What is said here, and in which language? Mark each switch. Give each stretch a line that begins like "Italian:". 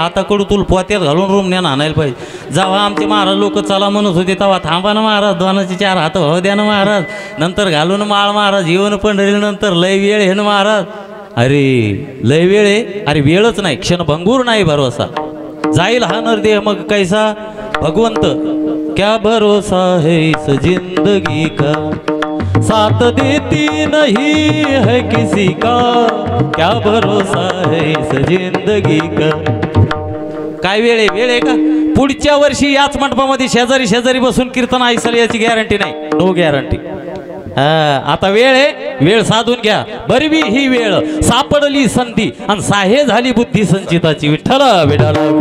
Marathi: आता कडूतूल पोत्यात घालून रूमण्यानं आणायला पाहिजे. जेव्हा आमचे महाराज लोक चला म्हणत होते तेव्हा थांबा ना महाराज, 2 4 हात हो द्या ना महाराज. नंतर घालून माळ महाराज, येऊन पंढरीला नंतर लय वेळ आहे ना महाराज. अरे लय वेळ आहे. अरे वेळच नाही, क्षणभंगूर नाही भरोसा. जाईल हा नरदेह मग कैसा.
Hindi: भगवंत क्या भरोसा है इस जिंदगी का, साथ देती नहीं है किसी का, क्या भरोसा है इस जिंदगी का.
Marathi: काय वेळ आहे? वेळ आहे का? पुढच्या वर्षी याच मंडपामध्ये शेजारी शेजारी बसून कीर्तन ऐकायला याची गॅरंटी नाही.
English: No guarantee.
Marathi: आता वेळ आहे, वेळ साधून घ्या. बरवी ही वेळ सापडली संधी, आणि साहे झाली बुद्धी संचिताची. विठ्ठल विठ्ठल.